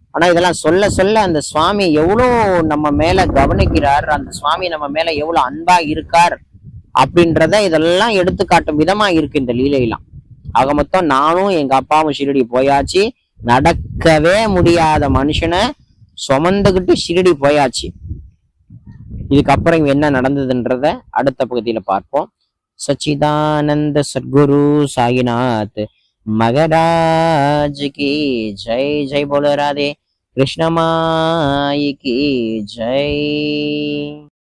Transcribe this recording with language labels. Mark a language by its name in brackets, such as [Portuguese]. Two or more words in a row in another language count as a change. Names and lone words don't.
[Tamil] ஆனா இதெல்லாம் சொல்ல சொல்ல அந்த சுவாமி எவ்வளோ நம்ம மேல கவனிக்கிறார், அந்த சுவாமி நம்ம மேல எவ்வளவு அன்பா இருக்கார் அப்படின்றத இதெல்லாம் எடுத்து காட்டும் விதமா இருக்கு இந்த லீலையெல்லாம். ஆக மொத்தம் நானும் எங்க அப்பாவும் ஷிரடி போயாச்சு. நடக்கவே முடியாத மனுஷனை சுமந்துகிட்டு ஷிரடி போயாச்சு. இதுக்கப்புறம் இங்க என்ன நடந்ததுன்றத அடுத்த பகுதியில பார்ப்போம். [Hindi] सच्चिदानंद सद्गुरु साईनाथ मगराज की जय। जय बोलो राधे कृष्ण माई की जय।